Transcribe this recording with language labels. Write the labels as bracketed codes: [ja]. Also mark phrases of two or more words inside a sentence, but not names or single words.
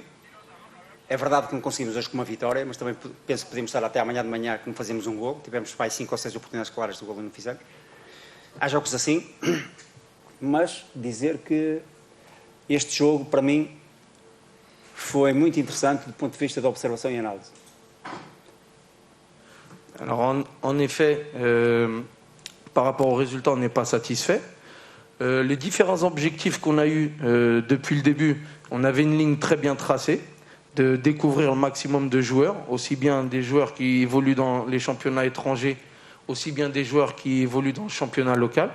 [pt] É verdade que não conseguimos hoje com uma vitória, mas também penso que podemos estar até amanhã de manhã que não fazemos um gol. Tivemos 5 ou 6 oportunidades claras do gol e não fizemos. Há jogos assim, mas dizer que este jogo, para mim, foi muito interessante do ponto de vista da observação e análise. [fr] Alors en effet, par rapport au résultat, on n'est pas satisfait. Les différents objectifs qu'on a eus depuis le début, on avait une ligne très bien tracée, de découvrir le maximum de joueurs, aussi bien des joueurs qui évoluent dans les championnats étrangers, aussi bien des joueurs qui évoluent dans le championnat local.